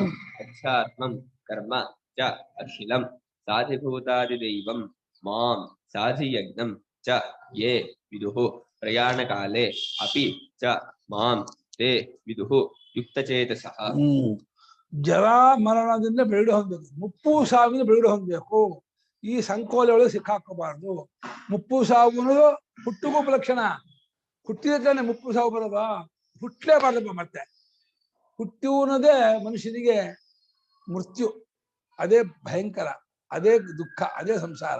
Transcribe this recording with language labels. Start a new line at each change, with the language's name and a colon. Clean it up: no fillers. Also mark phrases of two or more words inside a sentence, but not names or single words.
Sanskrit: ಅಧ್ಯಾತ್ಮಂ ಕರ್ಮ ಚ ಅಖಿಲಂ ಸಾಧಿಭೂತಾದಿದೈವಂ ಮಾಂ ಸಾಧಿಯಜ್ಞಂ ಚ ಯೇ ವಿದುಃ ಪ್ರಯಾಣಕಾಲೆ ಅಪಿ ಚ ಮಾಂ ತೇ ವಿದುಃ ಯುಕ್ತಚೇತಸಃ.
Kannada: ಜರಾ ಮರಣದಿಂದ ಬಿಡುಗಡೆ ಹೊಂದಬೇಕು, ಮುಪ್ಪು ಸಾವಿನ ಬಿಡುಗಡೆ ಹೊಂದಬೇಕು. ಈ ಸಂಕೋಲೆ ಒಳಗೆ ಸಿಕ್ಕಾಕೋಬಾರ್ದು. ಮುಪ್ಪು ಸಾವು ಅನ್ನೋದು ಹುಟ್ಟುಗೂ ಉಪಲಕ್ಷಣ. ಹುಟ್ಟಿದ್ರೆ ಮುಪ್ಪು ಸಾವು ಬರೋದ, ಹುಟ್ಟಲೇಬಾರ್ದಪ್ಪ. ಮತ್ತೆ ಹುಟ್ಟು ಅನ್ನೋದೇ ಮನುಷ್ಯನಿಗೆ ಮೃತ್ಯು, ಅದೇ ಭಯಂಕರ, ಅದೇ ದುಃಖ, ಅದೇ ಸಂಸಾರ.